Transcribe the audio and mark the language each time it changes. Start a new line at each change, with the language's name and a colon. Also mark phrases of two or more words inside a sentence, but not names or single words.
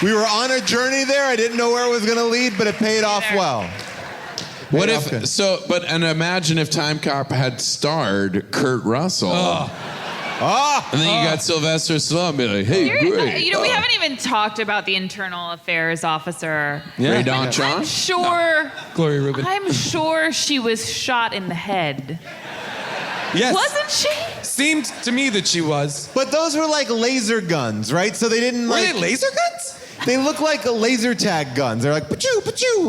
English: We were on a journey there. I didn't know where it was going to lead, but it paid off well. And imagine if Timecop had starred Kurt Russell. And then you got Sylvester Stallone be like, hey, great. We haven't even talked about the internal affairs officer. Ray Don Chong? I'm sure. Gloria Rubin. I'm sure she was shot in the head. Yes. Wasn't she? Seemed to me that she was. But those were like laser guns, right? So they didn't Were they laser guns? They look like laser tag guns. They're like, pachoo, pachoo.